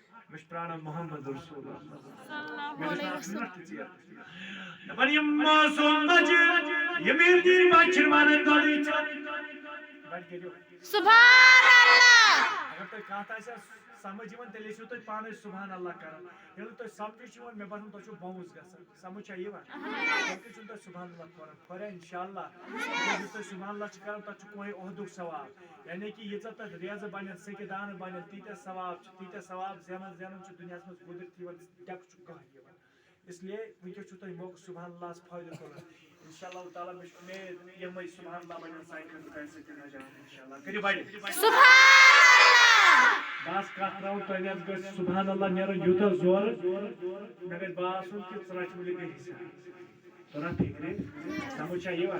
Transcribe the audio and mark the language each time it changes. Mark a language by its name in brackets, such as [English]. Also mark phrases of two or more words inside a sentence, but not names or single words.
[Kashmiri] مش پرانا محمد رسول اللہ [Arabic] صلی اللہ علیہ وسلم. [Kashmiri] دپان یم معصوم بچہ یم دی بچہ ونان دۄدٕے [Arabic] سبحان اللہ. [Kashmiri] اگر تۄہہِ کانٛہہ آسہِ سمجھ یِوان تیٚلہِ ٲسِو تُہۍ پانے [Arabic] سبحان اللہ [Kashmiri] کران. ییٚلہِ تۄہہِ سمجھ چھُ یِوان مےٚ باسان تۄہہِ چھُو بوُز گژھان. سمجھ چھا یِوان تیٚلہِ کیٛازِ چھُنہٕ تۄہہِ [Arabic] سبحان اللہ [Kashmiri] پران پھریا انشاء اللہ. ییٚلہِ تُہۍ [Arabic] سبحان اللہ [Kashmiri] چھِ کران تتھ چھُ کُنہِ عہدُک ثواب یعنی کہِ ییٖژاہ تتھ ریزٕ بنن سیٚکہِ دانہٕ بنن تیٖتیاہ ثواب زینان چھُ دُنیاہس منٛز قُدرت یِوان ٹٮ۪کہٕ چھُ کانٛہہ یِوان. [Urdu] اس لیے [Kashmiri] وٕنکٮ۪س چھُو تۄہہِ موقعہٕ [Arabic] سبحان اللہ [Kashmiri] فٲیدٕ تُلُن. [Arabic] انشاء اللہ تعالیٰ [Kashmiri] مےٚ چھُ اُمید یِمے [Arabic] سبحان اللہ [Kashmiri] بنن سانہِ خٲطرٕ تۄہہِ سۭتۍ نجات [Arabic] انشاء اللہ. [Kashmiri] کٔرِو بڑِ بس کتھ تراو تۄہہِ حظ گژھِ [Arabic] سبحان اللہ [Kashmiri] نیرُن یوٗتاہ زورٕ مےٚ گژھِ باسُن کہِ ژٕ رچھ مُلہِ گٔے حِساب تۄرا فِکرِ سمجھ چھا یِوان.